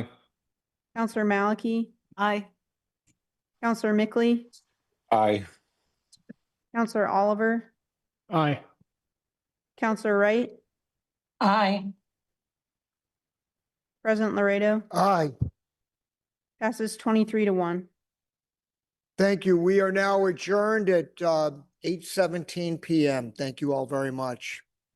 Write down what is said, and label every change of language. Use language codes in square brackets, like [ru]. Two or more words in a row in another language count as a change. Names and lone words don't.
[en] Counselor Maliki, Aye. Counselor Mickley, Aye. Counselor Oliver, Aye. Counselor Wright, Aye. President Laredo, Aye. passes 23-1. Thank you. We are now adjourned at 8:17 PM. Thank you all very much.